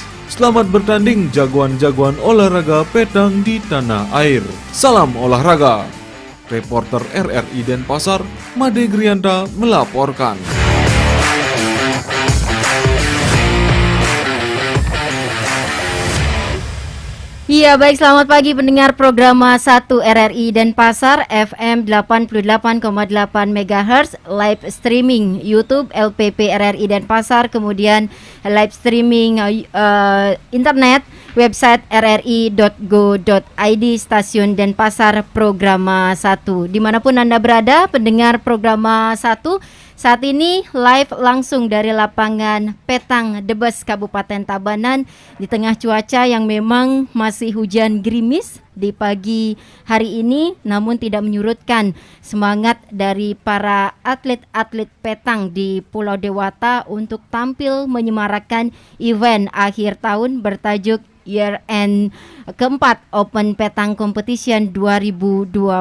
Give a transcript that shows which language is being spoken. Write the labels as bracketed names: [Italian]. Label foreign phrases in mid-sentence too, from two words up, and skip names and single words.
[Indonesian] Selamat bertanding jagoan-jagoan olahraga petang di tanah air. Salam olahraga. Reporter RRI Denpasar, Made Grianta melaporkan. Iya, baik, selamat pagi pendengar program 1 RRI Denpasar FM 88,8 MHz, live streaming YouTube LPP RRI Denpasar, kemudian live streaming internet website rri.go.id, stasiun Denpasar program 1. Dimanapun Anda berada, pendengar program 1, saat ini live langsung dari lapangan petang Debes Kabupaten Tabanan di tengah cuaca yang memang masih hujan gerimis di pagi hari ini, namun tidak menyurutkan semangat dari para atlet-atlet petang di Pulau Dewata untuk tampil menyemarakan event akhir tahun bertajuk Year End keempat Open Petang Competition 2021.